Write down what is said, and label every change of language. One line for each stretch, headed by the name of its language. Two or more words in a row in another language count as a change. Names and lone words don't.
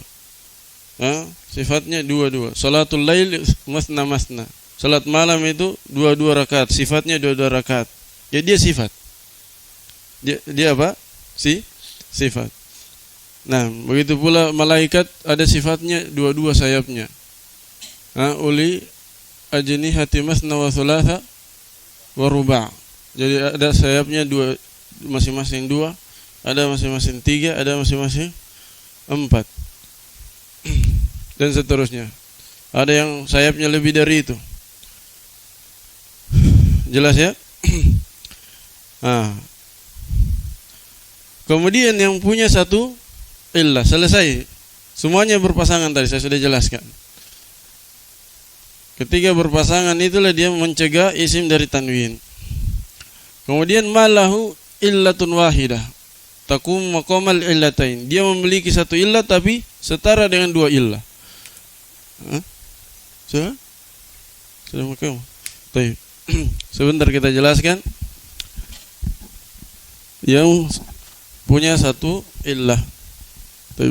Indonesian: Sifatnya dua-dua.
Arabic: صلاة الليل مثنى.
Indonesian: Salat malam itu dua-dua rakaat, sifatnya dua-dua rakaat. Ya dia sifat. Dia apa? Sifat. Nah, begitu pula malaikat ada sifatnya dua-dua sayapnya.
Arabic: أولي أجنحة مثنى وثلاث ورباع'.
Indonesian: Jadi ada sayapnya dua, masing-masing 2, ada masing-masing 3, ada masing-masing 4. Dan seterusnya. Ada yang sayapnya lebih dari itu. Jelas ya? Kemudian yang punya satu illah, selesai. Semuanya berpasangan tadi saya sudah jelaskan. Ketika berpasangan itulah dia mencegah isim dari tanwin.
Arabic: Kemudian ما له علة واحدة تقوم مقام العلتين.
Indonesian: Dia memiliki satu illah tapi setara dengan 2 illah. Sudah makam. Baik. Sebentar kita jelaskan. Yang punya satu illah. Baik.